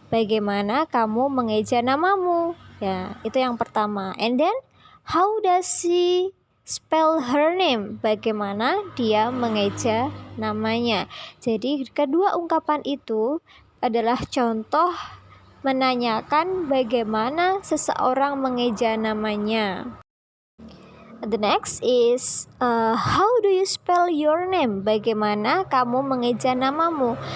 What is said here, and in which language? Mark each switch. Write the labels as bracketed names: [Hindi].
[Indonesian] Bagaimana kamu mengeja namamu? Ya, itu yang pertama. [English] And then, how does she spell her name? [Indonesian] Bagaimana dia mengeja namanya? Jadi, kedua ungkapan itu adalah contoh menanyakan bagaimana seseorang mengeja namanya. [English] The next is how do you spell your name? [Indonesian] Bagaimana kamu mengeja namamu?